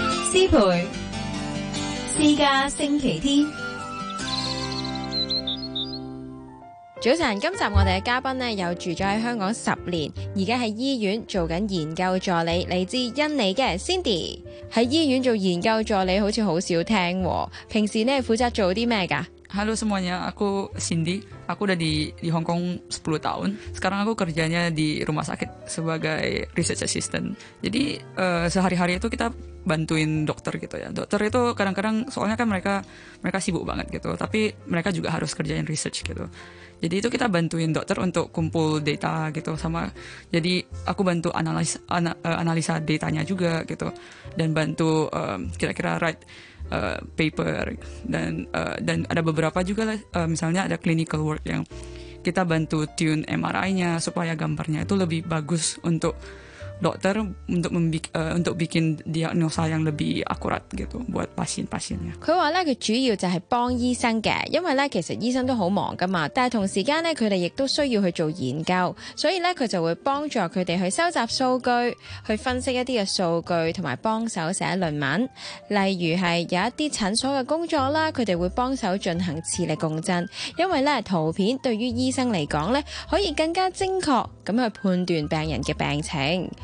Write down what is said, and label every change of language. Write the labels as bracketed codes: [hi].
[yue] 师培私家星期天。早晨，今集我哋嘅嘉宾咧又住咗喺香港十年，而家喺医院做紧研究助理，嚟自印尼嘅 Cindy。喺医院做研究助理好似好少听，平时咧负责做啲咩噶 [id] ？Hello semuanya, aku Cindy, aku udah di Hong Kong 10 tahun. Sekarang aku kerjanya di rumah sakit sebagai research assistant. Jadi sehari-hari itu kita bantuin dokter gitu ya. Dokter itu kadang-kadang soalnya kan mereka sibuk banget gitu, tapi mereka juga harus kerjain research gitu. Jadi itu kita bantuin dokter untuk kumpul data gitu, sama jadi aku bantu analisa datanya juga gitu, dan bantu kira-kira write paper dan ada beberapa juga lah, misalnya ada clinical work yang kita bantu tune MRI-nya supaya gambarnya itu lebih bagus untuk dokter untuk bikin diagnosa yang lebih akurat gitu buat pasien-pasiennya. [yue] 佢話咧，佢主要就係幫醫生嘅，因為咧其實醫生都好忙噶嘛，但係同時間咧佢哋亦都需要去做研究，所以咧佢就會幫助佢哋去收集數據，去分析一啲嘅數據，同埋幫手寫論文。例如係有一啲診所嘅工作啦，佢哋會幫手進行磁力共振，因為咧圖片對於醫生嚟講咧可以更加精確咁去判斷病人嘅病情。